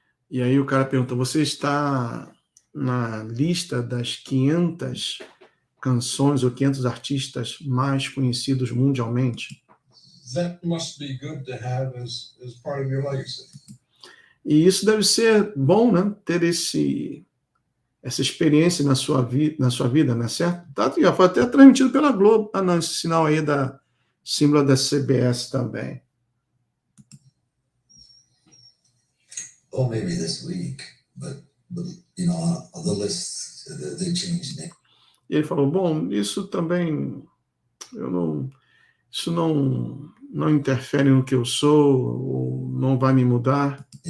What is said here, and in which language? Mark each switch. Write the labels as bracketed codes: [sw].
[pt] E aí o cara pergunta, você está na lista das 500 canções ou 500 artistas mais conhecidos mundialmente? [en] That must be good to have as part of your legacy. [pt] E isso deve ser bom, né? Ter essa experiência na sua vida, né? Certo? Já foi até transmitido pela Globo. Não, esse sinal aí da símbolo da CBS também. [en] Or maybe this week, but you know, the lists they changed. [pt] E ele falou, bom, isso também isso não interfere no que eu sou, ou não vai me mudar.